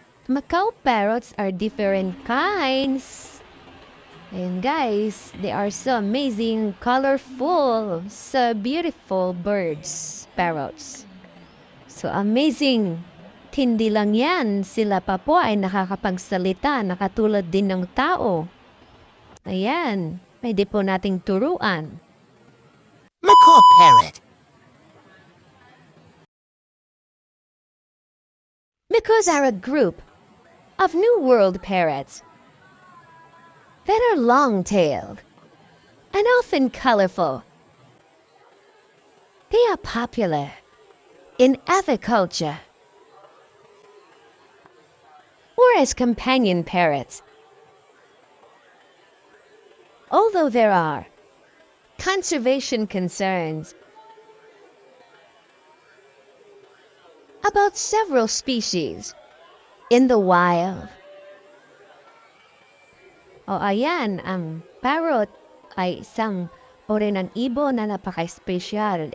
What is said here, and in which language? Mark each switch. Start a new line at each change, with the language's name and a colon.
English: Macaw parrots are different kinds. And guys, they are so amazing, colorful, so beautiful birds, parrots. So amazing.
Filipino: Hindi lang yan, sila pa po ay nakakapagsalita na katulad din ng tao. Ayan, pwede po nating turuan.
English: Macaw parrot. Macaws are a group of New World parrots that are long-tailed and often colorful. They are popular in aviculture or as companion parrots. Although there are conservation concerns about several species in the wild.
Filipino: O ayan, ang parrot ay isang uri ng ibon na napaka-espesyal.